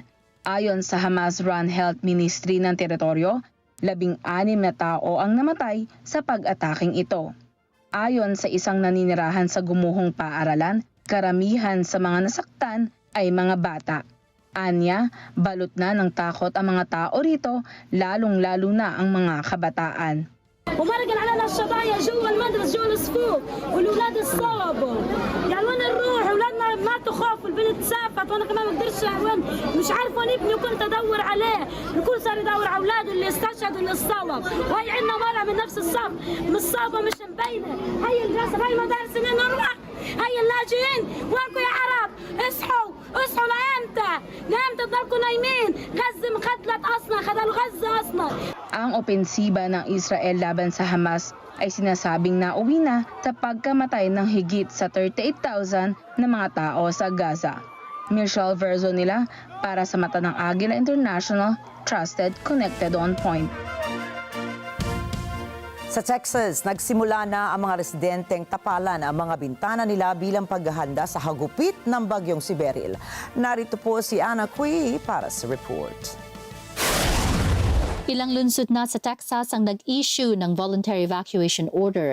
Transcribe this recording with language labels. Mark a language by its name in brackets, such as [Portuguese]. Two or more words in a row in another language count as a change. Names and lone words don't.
[Filipino] Ayon sa Hamas-run Health Ministry ng teritoryo, 16 na tao ang namatay sa pag-ataking ito. Ayon sa isang naninirahan sa gumuhong paaralan, karamihan sa mga nasaktan ay mga bata. Anya, balot na ng takot ang mga tao rito, lalong-lalo na ang mga kabataan. [Arabic] ومرقن على الشظايا جوا المدرسة جوا الصفوف والأولاد اتصابوا يعني وين الروح البنت سافت وانا كمان ما قدرتش وين مش عارفه وين ابني وكنت ادور عليه الكل صار يدور على اولاده اللي استشهدوا اللي اتصاب وهي عندنا مرة من نفس الصف مصابه مش مبينه هي الجسر هي مدارس اللي نروح هي اللاجئين وينكم يا عرب اصحوا اصحوا لامتى تضلكم نايمين غزه مختلت اصلا خدلوا غزه اصلا. [Filipino] Ang opensiba ng Israel laban sa Hamas ay sinasabing nauwi na sa pagkamatay ng higit sa 38,000 na mga tao sa Gaza. Michelle Verzo nila para sa mata ng Agila International, [English] trusted, connected, on point. [Filipino] Sa Texas, nagsimula na ang mga residenteng tapalan ang mga bintana nila bilang paghahanda sa hagupit ng bagyong si Beryl. Narito po si Ana Cui para sa report. Ilang lungsod na sa Texas ang nag-issue ng [English] voluntary evacuation order.